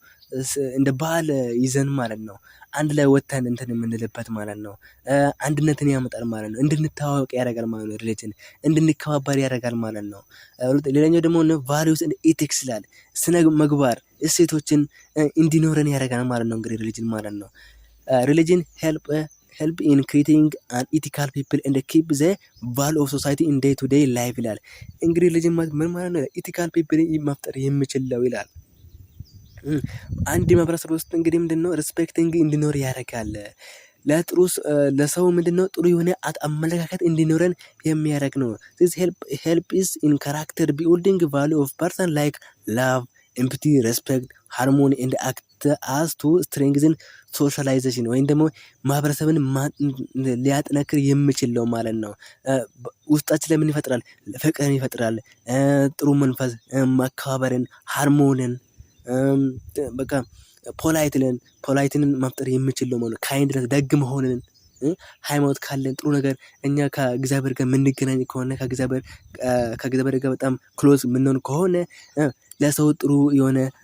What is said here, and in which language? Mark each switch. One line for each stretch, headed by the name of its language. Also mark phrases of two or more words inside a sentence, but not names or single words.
Amharic: እንደ ባህል ይዘን ማለት ነው አንድ ላይ ወጥተን እንትን የምንልበት ማለት ነው። አንድነትን ያመጣል ማለት ነው። እንድንተዋወቅ ያደርጋል ማለት ነው። ሪሊጅን እንድንከባበር ያደርጋል ማለት ነው። ሌላኛው ደግሞ
English: values and ethics
Amharic: ይላል። ስነ ምግባር እሴቶችን እንዲኖረን ያደርጋል ማለት ነው። እንግዲህ ሪሊጅን ማለት ነው ሪሊጅን
English: help in creating an ethical people and keep the value of society in day to day life
Amharic: ይላል። እንግዲህ ሪሊጅን ምን ማለት ነው?
English: ethical people
Amharic: መፍጠር የሚችለው ይላል። አንድ ማህበረሰብ ውስጥ እንግዲህ ምንድነው ሪስፔክቲንግ እንዲኖር ያደርጋል። ለሰው ምንድነው ጥሩ የሆነ አመለካከት እንዲኖረን የሚያደርግ ነው።
English: this help is in character building value of person like love, empathy, respect, harmony and act as to strengthen socialization
Amharic: ወይም ደግሞ ማህበረሰብን ሊያጠናክር የሚችለው ማለት ነው። ውስጣችን ላይ ምን ይፈጥራል? ፍቅርን ይፈጥራል። ጥሩ መንፈስ፣ መከባበርን፣ ሃርሞንን በቃ ፖላይትንን መፍጠር የሚችለው ማለት ካይንድነስ ደግ መሆንን ሃይማኖት ካለን ጥሩ ነገር እኛ ከእግዚአብሔር ጋር የምንገናኝ ከሆነ ከእግዚአብሔር ጋር በጣም ክሎዝ የምንሆን ከሆነ ለሰው ጥሩ የሆነ